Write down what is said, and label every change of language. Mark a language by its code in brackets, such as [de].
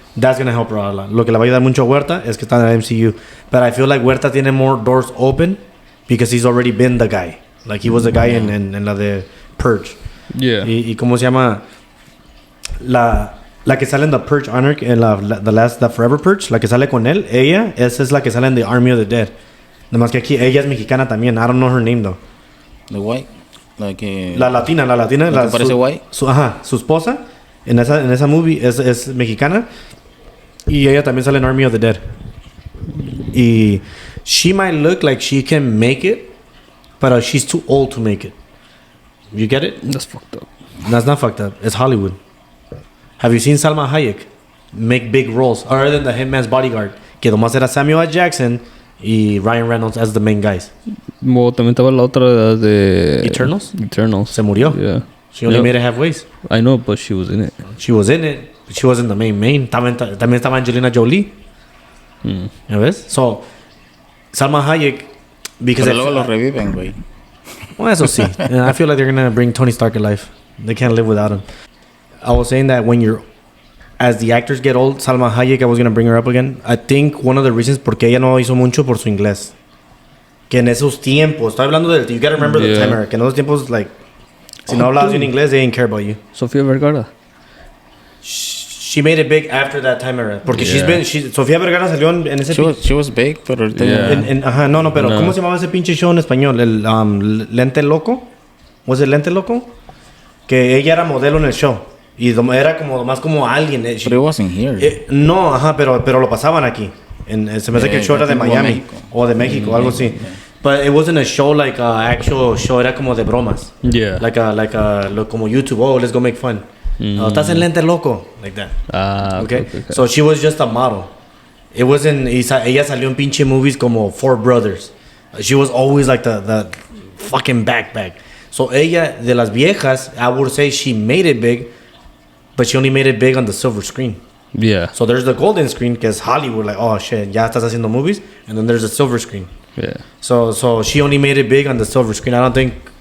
[en] That's gonna help her out a lot. [es] Lo que le va a ayudar mucho a Huerta es que está en la MCU. [en] But I feel like Huerta tiene more doors open because he's already been the guy. Like he was the guy [es] en la de [en] Purge. Yeah. [es] Y cómo se llama la que sale en The Purge Honor en the Forever Purge, la que sale con él, esa es la que sale en The Army of the Dead. Nomás que aquí ella es mexicana también. [en] I don't know her name though. The white, like [es] la latina, la que parece white. Su esposa en esa movie es mexicana y ella también sale en Army of the Dead. [en] Y she might look like she can make it, but she's too old to make it. You get it? That's fucked up. That's not fucked up. It's Hollywood. Have you seen Salma Hayek make big roles other than the Hitman's Bodyguard? [es] Que nomás era [en] Samuel L. Jackson y Ryan Reynolds as the main guys. [es] Well, también estaba la otra de [en] Eternals. [es] Se murió. [en] Yeah. She only made it halfway. I know, but she was in it. She was in it, but she wasn't the main. [es] También estaba Angelina Jolie. ¿Ya ves? [en] So, Salma Hayek, because [es] pero luego lo reviven, güey. Well, eso sí. [en] I feel like they're gonna bring Tony Stark alive. They can't live without him. I was saying that as the actors get old, Salma Hayek, I was gonna bring her up again. I think one of the reasons [es] porque ella no hizo mucho por su inglés. Que en esos tiempos, estoy hablando del, [en] you gotta remember the timer. [es] Que en esos tiempos, like, si no hablabas en inglés, [en] they didn't care about you. [es] Sofía Vergara. [en] She made it big after that time era. [es] Porque Sofía Vergara salió en ese... [en] She was big, [es] pero ahorita... [en] Yeah. [es] No, pero ¿cómo se llamaba ese pinche show en español? El Lente Loco. ¿Was it Lente Loco? Que ella era modelo en el show. Y era como más como alguien. [en] But it wasn't here. [es] No, pero lo pasaban aquí. Se me hace que el show era de Miami. O de México, algo así. [en] But it wasn't a show like actual show. [es] Era como de bromas. [en] Yeah. Like como YouTube. Oh, let's go make fun. [es] Estás en Lente Loco. [en] Like that. Okay? So she was just a model. It wasn't... [es] Ella salió en pinche movies como Four Brothers. [en] She was always like the fucking backpack. [es] So ella, de las viejas, [en] I would say she made it big, but she only made it big on the silver screen. Yeah. So there's the golden screen, [es] que es Hollywood, [en] like, oh shit, ya estás haciendo movies. And then there's the silver screen. Yeah. So she only made it big on the silver screen. I don't think...